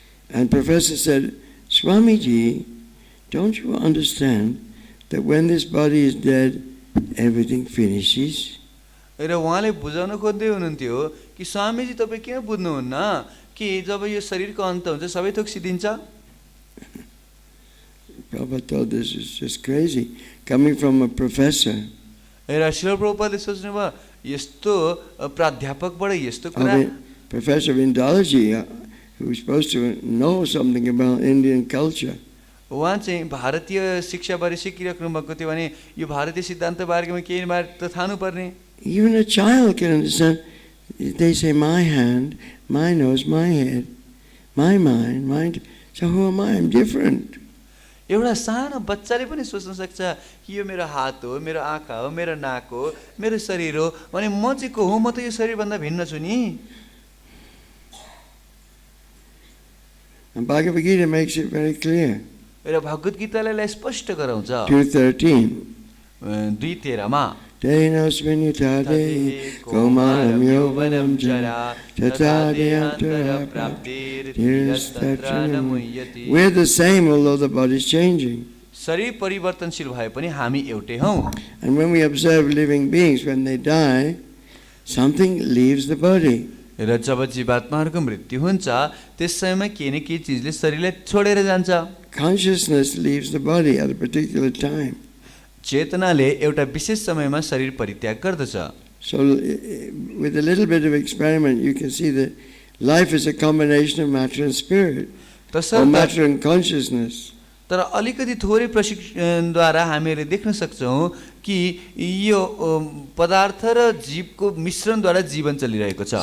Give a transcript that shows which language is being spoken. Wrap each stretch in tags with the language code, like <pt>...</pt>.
<en>And Professor said, Swamiji, don't you understand that when this body is dead, everything finishes?</en> <ne>र उहाँले बुझाउन खोज्दै हुनुहुन्थ्यो कि स्वामीजी तपाईँ किन बुझ्नुहुन्न कि जब यो शरीरको अन्त हुन्छ सबै थोक सिद्धिन्छ?</ne> <en>Prabhupada thought this is just crazy, coming from a professor.</en> <ne>र श्रील प्रभुपादले सोच्नुभयो यस्तो प्राध्यापकबाट यस्तो कुरा,</ne> <en>Professor of Indology, who was supposed to know something about Indian culture.</en> <ne>उहाँ चाहिँ भारतीय शिक्षाबारे सिकिराख्नु भएको थियो भने यो भारतीय सिद्धान्त बारेमा केही बारे त थाहा पर्ने.</ne> <en>Even a child can understand. They say my hand, my nose, my head, my mind, mind. So who am I? I'm different.</en> <ne>एउटा सानो बच्चाले पनि सोच्न सक्छ कि यो मेरो हात हो, मेरो आँखा हो, मेरो नाक हो, मेरो शरीर हो भने म चाहिँ को हो? म त यो शरीरभन्दा भिन्न छु नि.</ne> <en>And Bhagavad Gita makes it very clear.</en> <ne>र भगवत गीताले स्पष्ट गराउँछ</ne> <en>2:13.</en> <ne>2:13 मा</ne> <sa>Denosmin yutade kaumanam yovanam jara tata deyantara praptir tirastachanam.</sa> <en>We're the same although the body is changing.</en> <ne>शरीर परिवर्तनशील भए पनि हामी एउटै हौं.</ne> <en>And when we observe living beings, when they die, something leaves the body.</en> <ne>र जब जीवात्माहरूको मृत्यु हुन्छ त्यस समयमा केही न केही चिजले शरीरलाई छोडेर जान्छ.</ne> <en>Consciousness leaves the body at a particular time.</en> <ne>चेतनाले एउटा विशेष समयमा शरीर परित्याग गर्दछ.</ne> <en>So with a little bit of experiment you can see that life is a combination of matter and spirit, or matter and consciousness.</en> <ne>तर अलिकति थोरै प्रशिक्षणद्वारा हामीले देख्न सक्छौं कि यो पदार्थ र जीवको मिश्रणद्वारा जीवन चलिरहेको छ.</ne>